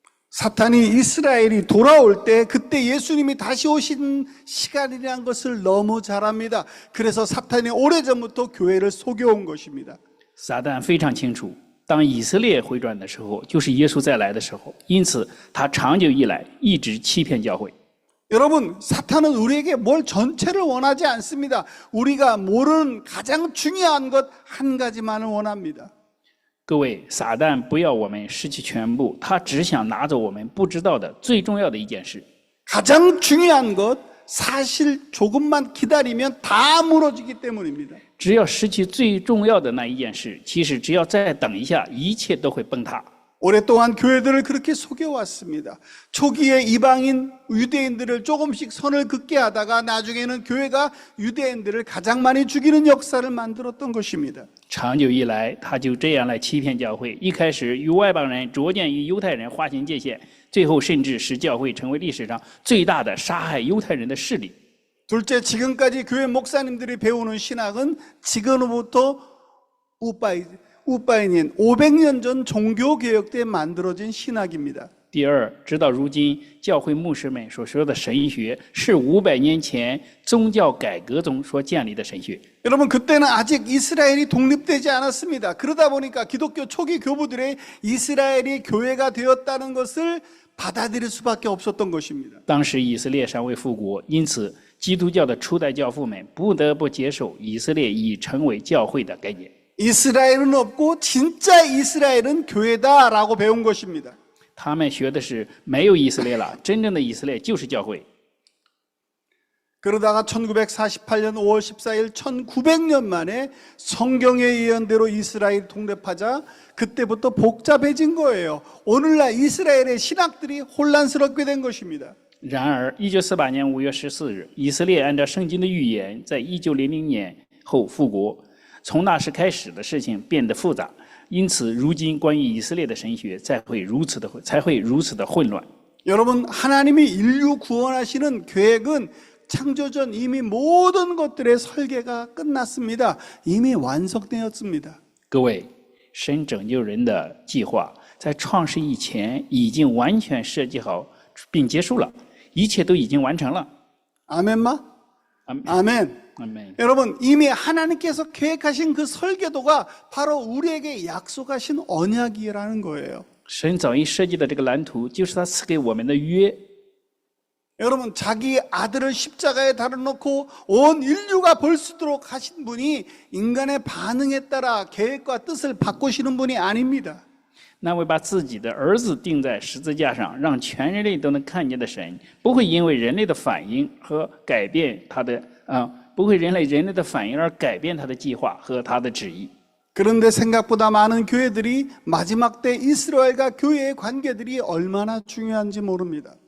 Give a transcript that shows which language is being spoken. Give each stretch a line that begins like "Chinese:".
Korean: 사탄이 이스라엘이 돌아올 때 그때 예수님이 다시 오신 시간이라는 것을 너무 잘 압니다. 그래서 사탄이 오래전부터 교회를 속여온 것입니다.
Chinese: 撒旦非常清楚，当以色列回转的时候，就是耶稣再来的时候。因此，他长久以来一直欺骗教会。
Korean: 여러분, 사탄은 우리에게 뭘 전체를 원하지 않습니다. 우리가 모르는 가장 중요한 것 한 가지만을 원합니다.
Chinese: 各位，撒旦不要我们失去全部，他只想拿走我们不知道的最重要的一件事。
Korean: 가장 중요한 것, 사실 조금만 기다리면 다 무너지기 때문입니다.
Chinese: 只要失去最重要的那一件事，其实只要再等一下，一切都会崩塌。
Korean: 오랫동안 교회들을 그렇게 속여왔습니다. 초기에 이방인 유대인들을 조금씩 선을 긋게 하다가 나중에는 교회가 유대인들을 가장 많이 죽이는 역사를 만들었던 것입니다.
Chinese: 长久以来，他就这样来欺骗教会。一开始与外邦人逐渐与犹太人划清界限，最后甚至使教会成为历史上最大的杀害犹太人的势力。
Korean: 둘째, 지금까지 교회 목사님들이 배우는 신학은 지금으로부터 우빠이년 500년 전 종교개혁 때 만들어진 신학입니다.
Chinese: 第二，直到如今，教会牧师们所说的神学是500年前宗教改革中所建立的神学。
Korean: 여러분, 그때는 아직 이스라엘이 독립되지 않았습니다. 그러다 보니까 기독교 초기 교부들의 이스라엘이 교회가 되었다는 것을 받아들일 수밖에 없었던 것입니다.
Chinese: 当时以色列尚未复国，因此基督教的初代教父们不得不接受以色列已成为教会的概念。
Korean: 이스라엘은 없고 진짜 이스라엘은 교회다라고 배운 것입니다.
Chinese: 他们学的是没有以色列了，真正的以色列就是教会。
Korean: 그러다가 1948년 5월 14일 1900년 만에 성경의 예언대로 이스라엘 독립하자 그때부터 복잡해진 거예요. 오늘날 이스라엘의 신학들이 혼란스럽게 된 것입니다.
Chinese: 然而，1948年5月14日，以色列按照圣经的预言，在1900年后复国。从那时开始的事情变得复杂，因此，如今关于以色列的神学才会如此的混乱。
Korean: 여러분, 하나님이 인류 구원하시는 계획은 창조전 이미 모든 것들의 설계가 끝났습니다. 이미 완성되었습니다.
Chinese: 各位，神拯救人的计划在创世以前已经完全设计好并结束了，一切都已经完成了。
Korean: 아멘마? 아멘. 아멘. 여러분, 이미 하나님께서 계획하신 그 설계도가 바로 우리에게 약속하신 언약이라는 거예요.
Chinese: 神早已设计的这个蓝图，就是他赐给我们的约。
Korean: 여러분, 자기 아들을 십자가에 달아놓고 온 인류가 볼 수 있도록 하신 분이 인간의 반응에 따라 계획과 뜻을 바꾸시는 분이 아닙니다.
Chinese: 那位把自己的儿子钉在十字架上，让全人类都能看见的神，不会因为人类的反应和改变他的不会人类的反应而改变他的计划和他的旨意。
Korean: 그런데 생각보다 많은 교회들이 마지막 때 이스라엘과 교회의 관계들이 얼마나 중요한지 모릅니다.